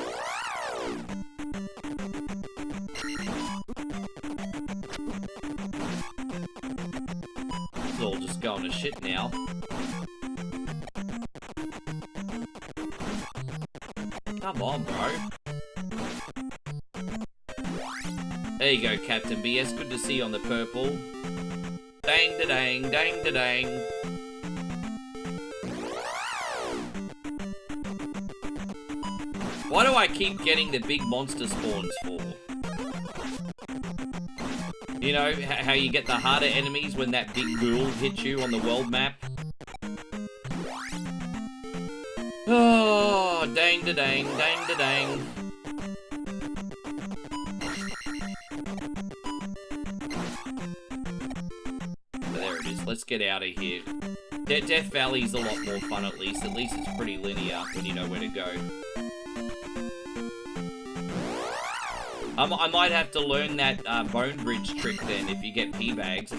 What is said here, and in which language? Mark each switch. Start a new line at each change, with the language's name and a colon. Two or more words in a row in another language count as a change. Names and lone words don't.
English: It's all just going to shit now. Come on, bro. There you go, Captain BS. Good to see you on the purple. Dang-da-dang, dang-da-dang. Why do I keep getting the big monster spawns for? You know, how you get the harder enemies when that big ghoul hits you on the world map? Oh, dang-da-dang, dang-da-dang. There it is. Let's get out of here. Death Valley's a lot more fun, at least. At least it's pretty linear when you know where to go. I might have to learn that bone bridge trick then if you get P-bags.